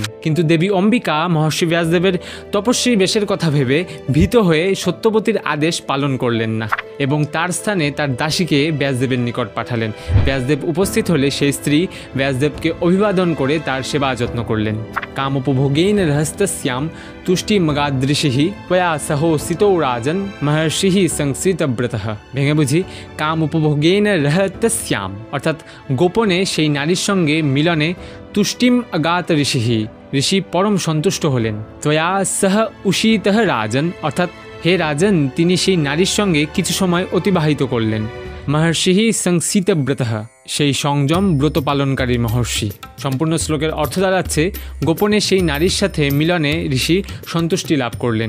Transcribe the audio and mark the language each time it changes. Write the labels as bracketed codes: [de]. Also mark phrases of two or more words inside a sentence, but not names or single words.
[bn] কিন্তু দেবী অম্বিকা মহর্ষি ব্যাসদেবের তপস্বী বেশের কথা ভেবে ভীত হয়ে সত্যবতীর আদেশ পালন করলেন না এবং তার স্থানে তার দাসীকে ব্যাসদেবের নিকট পাঠালেন। ব্যাসদেব উপস্থিত হলে সেই স্ত্রী ব্যাসদেবকে অভিবাদন করে তার সেবা যত্ন করলেন। [sa] কাম উপভোগেন রহস্যস্যাম তুষ্টি মগাদৃশি त्वया सहोसितो राजन् महर्षि সংসৃতব্রতঃ। [bn] ভেঙে বুঝি, [sa] কাম উপভোগেন রহস্যস্যাম [bn] অর্থাৎ গোপনে সেই নারীর সঙ্গে মিলনে [sa] তুষ্টিম অগাত [bn] ঋষি, ঋষি পরম সন্তুষ্ট হলেন। [sa] त्वया सह উষিতঃ রাজন [bn] অর্থাৎ হে রাজন, তিনি সেই নারীর সঙ্গে কিছু সময় অতিবাহিত করলেন। [sa] মহর্ষি সংসৃতব্রতঃ, [bn] সেই সংযম ব্রত পালনকারী মহর্ষি। সম্পূর্ণ শ্লোকের অর্থ দাঁড়াচ্ছে, গোপনে সেই নারীর সাথে মিলনে ঋষি সন্তুষ্টি লাভ করলেন।